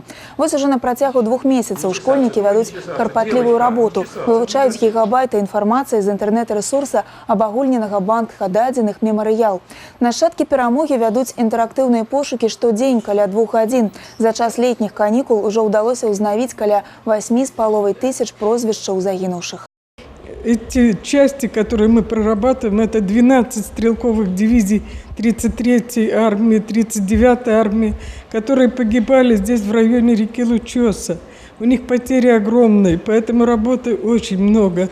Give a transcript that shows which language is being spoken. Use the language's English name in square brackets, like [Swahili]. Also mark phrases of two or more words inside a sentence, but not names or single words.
[Belarusian] Вось уже на працягу 2 месяцаў школьнікі вядуць карпатлівую работу, вывучаюць гігабайты інфармацыі з інтэрнэт-рэсурса абагульненага банка дадзеных мемарыял. Нашчадкі перамогі вядуць інтэрактыўныя пошукі штодзень каля 2 гадзін. За час летніх канікул ужо ўдалося ўзнавіць каля 8,5 тысяч прозвішчаў загінуўшых. [Russian] Эти части, которые мы прорабатываем, это 12 стрелковых дивизий 33-й армии, 39-й армии, которые погибали здесь в районе реки Лучоса. У них потери огромные, поэтому работы очень много.